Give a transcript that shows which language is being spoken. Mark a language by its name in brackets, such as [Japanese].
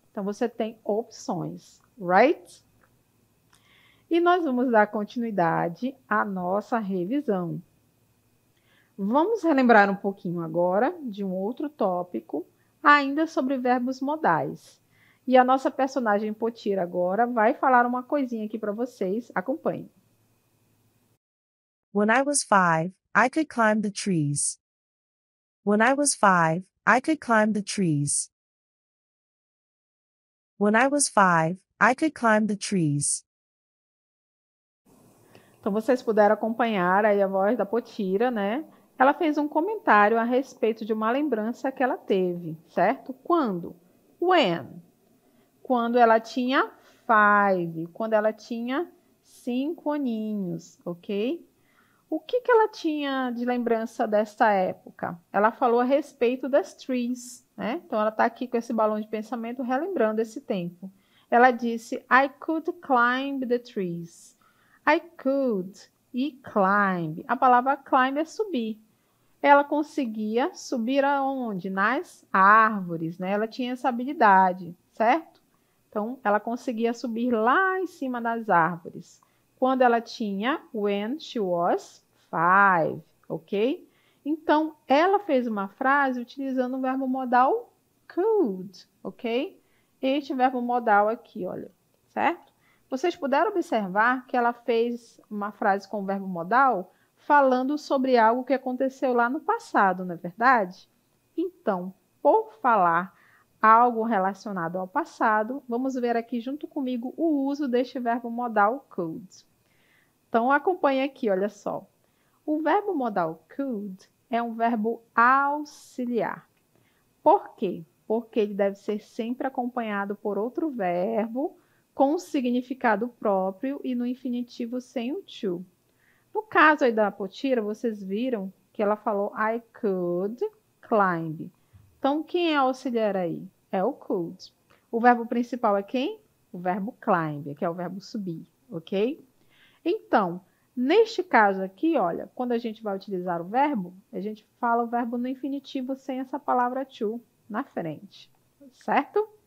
[Portuguese] Então, você tem opções, [English] right? [Portuguese] E nós vamos dar continuidade à nossa revisão. Vamos relembrar um pouquinho agora de um outro tópico, ainda sobre verbos modais. E a nossa personagem Potira agora vai falar uma coisinha aqui para vocês. Acompanhem. [English] When I was 5, I could climb the trees. When I was 5, I could climb the trees. When I was 5, I could climb the trees. [Portuguese] Então, vocês puderam acompanhar aí a voz da Potira, né? Ela fez um comentário a respeito de uma lembrança que ela teve, certo? Quando? When? Quando ela tinha 5, quando ela tinha 5 aninhos, ok? O que ela tinha de lembrança desta época? Ela falou a respeito das trees, né? Então, ela está aqui com esse balão de pensamento relembrando esse tempo. Ela disse, [English] I could climb the trees. I could [Portuguese] e climb. A palavra climb é subir. Ela conseguia subir aonde? Nas árvores, né? Ela tinha essa habilidade, certo? Então, ela conseguia subir lá em cima das árvores. Quando ela tinha, [English] when she was 5, [Portuguese] ok? Então, ela fez uma frase utilizando o verbo modal could, ok? Este verbo modal aqui, olha, certo? Vocês puderam observar que ela fez uma frase com o verbo modal falando sobre algo que aconteceu lá no passado, não é verdade? Então, por falar algo relacionado ao passado, vamos ver aqui junto comigo o uso deste verbo modal could. Então, acompanhe aqui, olha só. O verbo modal could é um verbo auxiliar. Por quê? Porque ele deve ser sempre acompanhado por outro verbo com um significado próprio e no infinitivo sem o to. No caso aí da Potira, vocês viram que ela falou [English] I could climb. [Portuguese] Então, quem é auxiliar aí? É o could. O verbo principal é quem? O verbo climb, que é o verbo subir, ok? Então, neste caso aqui, olha, quando a gente vai utilizar o verbo, a gente fala o verbo no infinitivo sem essa palavra to na frente, certo?